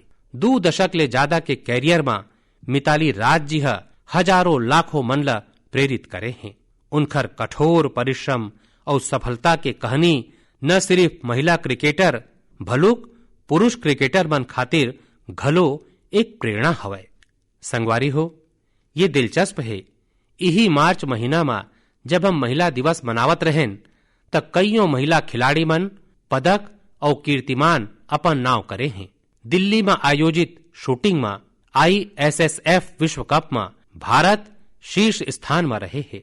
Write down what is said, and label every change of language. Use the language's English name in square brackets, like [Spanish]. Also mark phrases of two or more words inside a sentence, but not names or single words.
[Chhattisgarhi] 2 दशक ले ज्यादा के कैरियर में मिताली राज जी हजारों लाखों मन ला प्रेरित करे हैं। उनकर कठोर परिश्रम और सफलता के कहानी न सिर्फ महिला क्रिकेटर भलुक पुरुष क्रिकेटर मन खातिर घलो एक प्रेरणा हवय। संगवारी हो, ये दिलचस्प है, यही मार्च महीना में जब हम महिला दिवस मनावत रहें तब कईयों महिला खिलाड़ी मन पदक और कीर्तिमान अपन नाव करे हैं। दिल्ली में आयोजित शूटिंग में ISSF विश्व कप में भारत शीर्ष स्थान में रहे है।